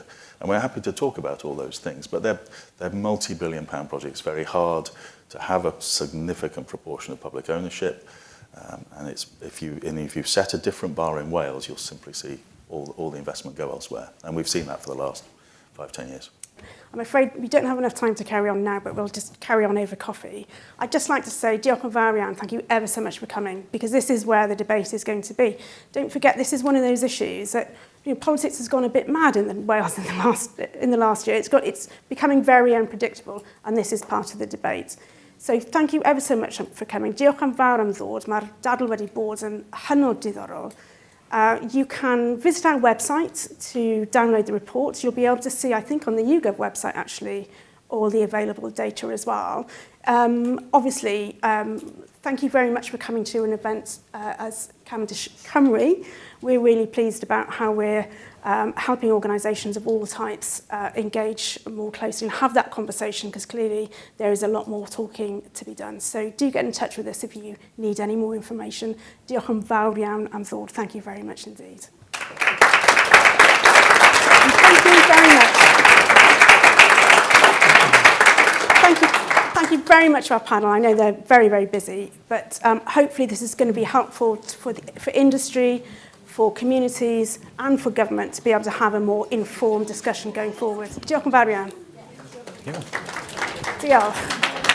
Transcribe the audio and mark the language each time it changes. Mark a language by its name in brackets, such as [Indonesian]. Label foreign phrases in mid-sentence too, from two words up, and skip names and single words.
[English] And we're happy to talk about all those things, but they're multi-billion pound projects, very hard to have a significant proportion of public ownership. And if you set a different bar in Wales, you'll simply see all the investment go elsewhere. And we've seen that for the last 5-10 years. I'm afraid we don't have enough time to carry on now, but we'll just carry on over coffee. I'd just like to say, [Welsh] diolch yn fawr iawn, [English] thank you ever so much for coming, because this is where the debate is going to be. Don't forget, this is one of those issues that, you know, politics has gone a bit mad in Wales in the last year. It's becoming very unpredictable, and this is part of the debate. So thank you ever so much for coming. [Welsh] Diolch yn fawr am ddod. Mae'r dadl wedi bod yn hynod diddorol. [English] You can visit our website to download the report. You'll be able to see, I think, on the YouGov website, actually, all the available data as well. Obviously, thank you very much for coming to an event as Cavendish Cymru. We're really pleased about how we're helping organisations of all types engage more closely and have that conversation, because clearly there is a lot more talking to be done. So do get in touch with us if you need any more information. [Welsh] Diolch yn fawr iawn am ddod. [English] Thank you very much indeed. And thank you very much. Thank you very much to our panel. I know they're very, very busy, but hopefully this is going to be helpful for industry, for communities and for government to be able to have a more informed discussion going forward. [Welsh] Diolch yn fawr iawn. Diolch.